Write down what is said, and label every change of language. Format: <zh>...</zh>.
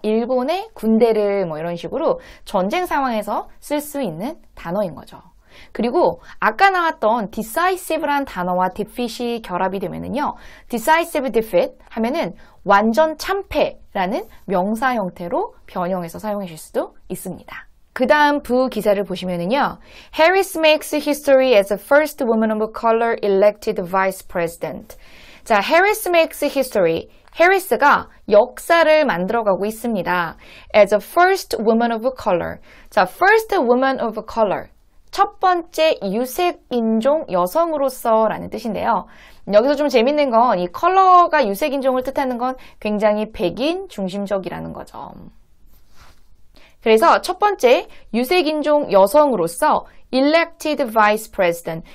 <ko>일본의 군대를 뭐 이런 식으로 전쟁 상황에서 쓸 수 있는 단어인 거죠. 그리고 아까 나왔던 decisive란 단어와 defeat이 결합이 되면은요. decisive defeat 하면은 완전 참패라는 명사 형태로 변형해서 사용하실 수도 있습니다. 그 다음 부 기사를 보시면은요.</ko> <en>Harris makes history as the first woman of color elected vice president. 자, Harris makes history.</en> <ko>해리스가 역사를 만들어가고 있습니다.</ko> <en>As a first woman of color. 자, first woman of color.</en> <ko>첫 번째 유색인종 여성으로서 라는 뜻인데요. 여기서 좀 재밌는 건 이 컬러가 유색인종을 뜻하는 건 굉장히 백인 중심적이라는 거죠. 그래서 첫 번째 유색인종 여성으로서</ko> <en>elected vice president.</en>